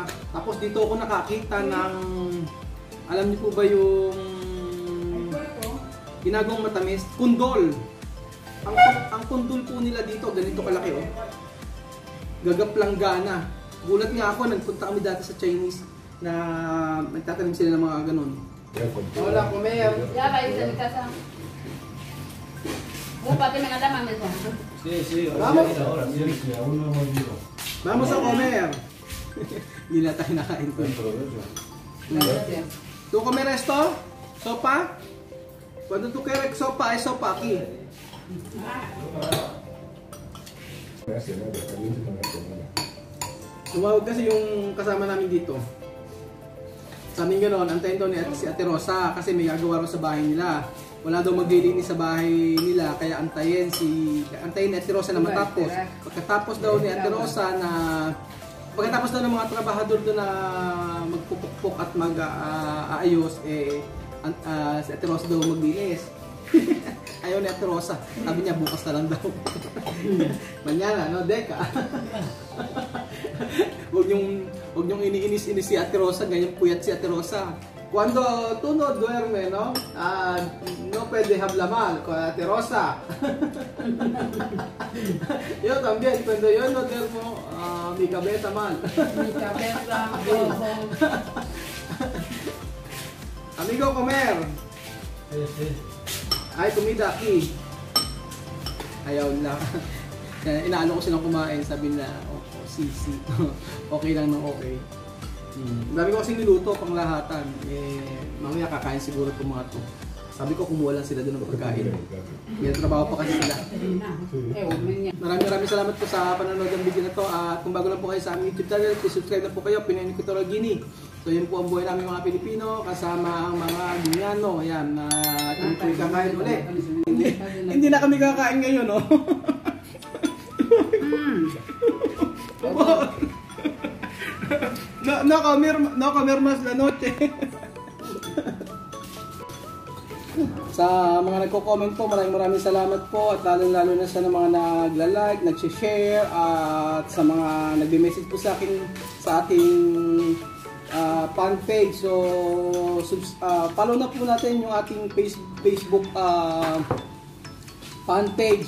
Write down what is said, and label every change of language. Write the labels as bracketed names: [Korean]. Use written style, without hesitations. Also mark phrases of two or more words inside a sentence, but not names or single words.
[Filipino] Tapos dito ako nakakita ng, alam niyo po ba yung ginagawang matamis? Kundol. Ang kundol po nila dito, ganito kalaki oh. gagaplanggana. Gulat nga ako, nagpunta kami dati sa Chinese na nagtatanim sila ng mga ganun. [Spanish] Hola, comer. Ya va a irse a mi casa. Pati me alamang eso. Sí, Vamos. ahora, mira, que aún no hemos ido. Vamos a comer. [Filipino] Hindi na tayo nakain ko. [Spanish] Gracias. ¿Tú comer esto? ¿Sopa? Cuando tú quieres sopa, hay sopa aquí. [Filipino] Tumawag kasi yung kasama namin dito. Sa amin gano'n, antayin daw ni si Ate Rosa kasi may gagawa raw sa bahay nila. Wala daw maglilinis sa bahay nila, kaya antayin ni Ate Rosa na matapos. Pagkatapos daw ni Ate Rosa na pagkatapos daw ng mga trabahador doon na magpupukpok at mag-aayos, si Ate Rosa daw maglinis. Ayaw ni Ate Rosa. Sabi niya bukas na lang daw. Manyana, no? Deka. Huwag niyong iniinis-inis si Ate Rosa, ganyan puyat si Ate Rosa. [Spanish] Cuando tú no duerme, no? No puede hablar mal con Ate Rosa. Yo también, cuando yo no duermo, mi cabeza mal. Mi cabeza, ojo. Amigo, comer. Sí, sí. Ay, comida aquí. [Filipino] Ayaw na. Inaano ko silang kumain, sabi na, si. Okay lang ng okay. Dami ko kasi niluto pang lahatan. Mamaya kakain siguro itong mga to. Sabi ko kumuha lang sila doon ng pagkain. May trabaho pa kasi sila. Maraming salamat po sa panonood ng video na to. At kung bago lang po kayo sa aming YouTube channel, [English] please subscribe [Filipino] na po kayo, Pinoy Equatorial Guinea. So yun po ang buhay namin mga Pilipino, kasama ang mga Guineano. Ayan, kami po kakain ulit. Hindi na kami kakain ngayon, no? [Spanish] No comer mas la noche. [Filipino] Sa mga nagko-comment po, maraming salamat po at lalo na sa mga nagla-like, nag-share at sa mga nagbe-message po sa ating fan page. So follow na po natin yung ating Facebook fan page.